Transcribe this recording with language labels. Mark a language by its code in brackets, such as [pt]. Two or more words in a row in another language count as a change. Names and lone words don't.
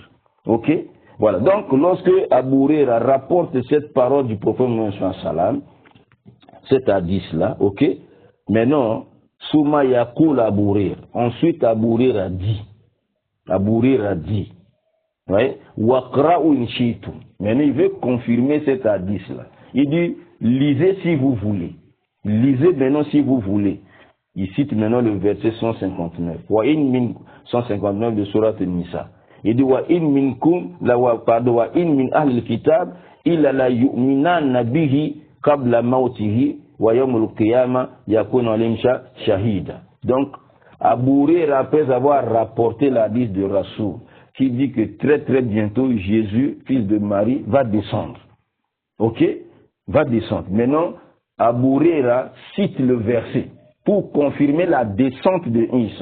[fr] Ok? Voilà. Donc lorsque Abu Huraira rapporte cette parole du prophète Mohammed sallam, cet hadith-là, ok? Maintenant, [ar] ثم يقول [fr] Abu Huraira. Ensuite, Abu Huraira dit. Abu Huraira dit. Ouais? [ar] واقرؤوا إن شئتم. [fr] Maintenant, il veut confirmer cet hadith-là. Il dit, lisez si vous voulez. Lisez maintenant si vous voulez. Il cite maintenant le verset 159. [ar] وإن من [fr] 159 de Surat An-Nisa. Il dit, [ar] وإن منكم، وإن من أهل الكتاب، إلا ليؤمنن به قبل موته ويوم القيامة يكون عليهم شهيدا. [fr] Donc, Abu Huraira, après avoir rapporté l'hadith de Rasoul, qui dit que très très bientôt, Jésus, fils de Marie, va descendre. Ok? Va descendre. Maintenant, Abu Huraira cite le verset pour confirmer la descente de Isa.